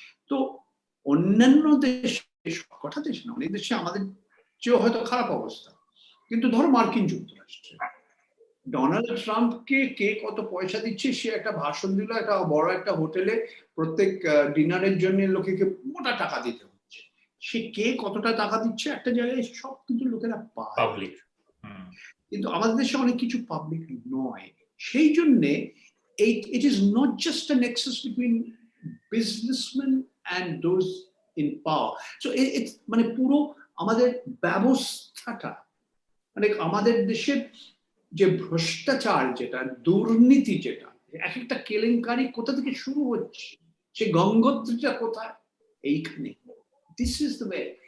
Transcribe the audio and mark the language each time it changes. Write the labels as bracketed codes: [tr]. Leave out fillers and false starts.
[bn] তো অন্যান্য দেশে, কথা দেশ না, অনেক দেশে আমাদের চেয়েও হয়তো খারাপ অবস্থা, কিন্তু ধরো মার্কিন যুক্তরাষ্ট্রে ডোনাল্ড ট্রাম্পকে কে কত পয়সা দিচ্ছে, সে একটা ভাষণ দিল একটা বড় একটা হোটেলে, প্রত্যেক ডিনারের জন্য লোকে মোটা টাকা দিতে হচ্ছে, সে কে কতটা টাকা দিচ্ছে একটা জায়গায় সব কিন্তু লোকেরা পায়। কিন্তু আমাদের দেশে অনেক কিছু পাবলিক নয়, সেই জন্যে [en] it is not just a nexus between businessmen and those in power. So it's [bn] মানে পুরো আমাদের ব্যবস্থাটা, মানে আমাদের দেশের যে ভ্রষ্টাচার, যেটা দুর্নীতি, যেটা এক একটা কেলেঙ্কারি কোথা থেকে শুরু হচ্ছে, সে গঙ্গোত্রীটা কোথায়, এইখানে। [en] This is the way.